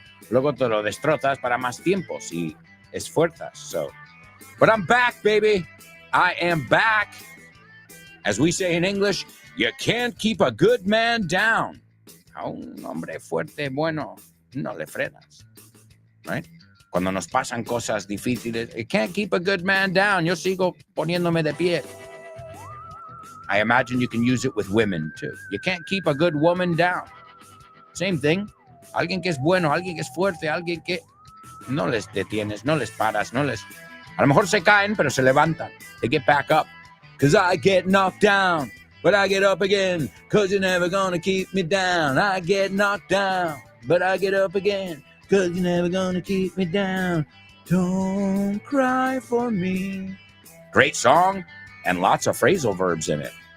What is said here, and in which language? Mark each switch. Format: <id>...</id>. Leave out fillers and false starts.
<es>Luego te lo destrozas para más tiempo si esfuerzas.</es> <en>But I'm back, baby. I am back. As we say in English, you can't keep a good man down.</en> <es>A un hombre fuerte, bueno, no le frenas.</es> <en>Right?</en> <es>Cuando nos pasan cosas difíciles,</es> <en>you can't keep a good man down.</en> <es>Yo sigo poniéndome de pie.</es> <en>I imagine you can use it with women, too. You can't keep a good woman down. Same thing.</en> <es>Alguien que es bueno, alguien que es fuerte, alguien que no les detienes, no les paras, A lo mejor se caen, pero se levantan.</es> <en>They get back up. Because I get knocked down. But I get up again, 'cause you're never gonna keep me down. I get knocked down, but I get up again, 'cause you're never gonna keep me down. Don't cry for me. Great song, and lots of phrasal verbs in it.</en>